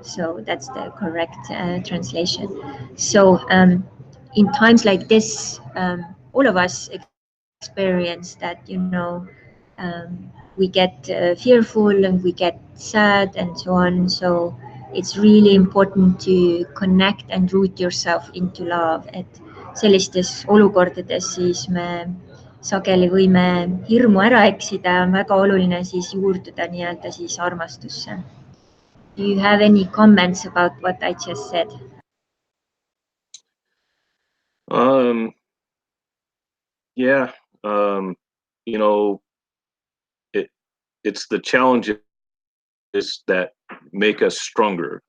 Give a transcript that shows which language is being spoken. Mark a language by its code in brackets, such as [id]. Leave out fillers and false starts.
[en] So that's the correct translation. So in times like this, all of us experience that, you know, we get fearful and we get sad and so on. So it's really important to connect and root yourself into love. [et] Et sellistes olukordades siis me sageli võime hirmu ära eksida, on väga oluline siis juurduda nii-öelda siis armastusse. [en] Do you have any comments about what I just said? Yeah, you know, it's the challenges that make us stronger.